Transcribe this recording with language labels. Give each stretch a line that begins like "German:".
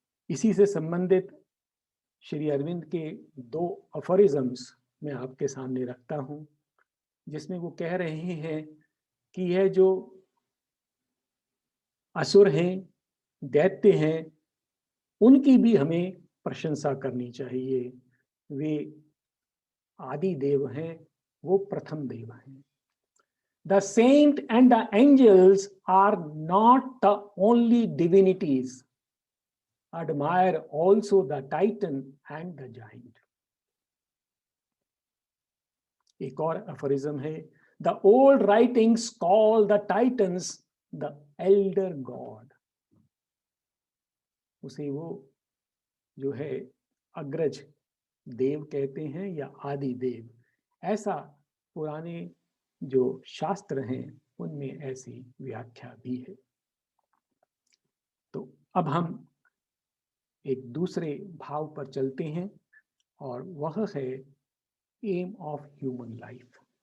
Hindi: इसी से संबंधित श्री अरविंद के 2 अफोरिज्म्स मैं आपके सामने रखता हूं, जिसमें वो कह रहे हैं कि यह जो असुर हैं, दैत्य हैं, उनकी भी हमें प्रशंसा करनी चाहिए। वे आदि देव हैं, वो प्रथम देव हैं।
English: The saint and the angels are not the only divinities. Admire also the titan and the giant.
Hindi: एक और अफोरिज्म है,
English: The old writings call the titans the elder god.
Hindi: उसे वो जो है अग्रज देव कहते हैं या आदि देव, ऐसा पुराने जो शास्त्र हैं उनमें ऐसी व्याख्या भी है। तो अब हम एक दूसरे भाव पर चलते हैं और वह है
English: Aim of human life.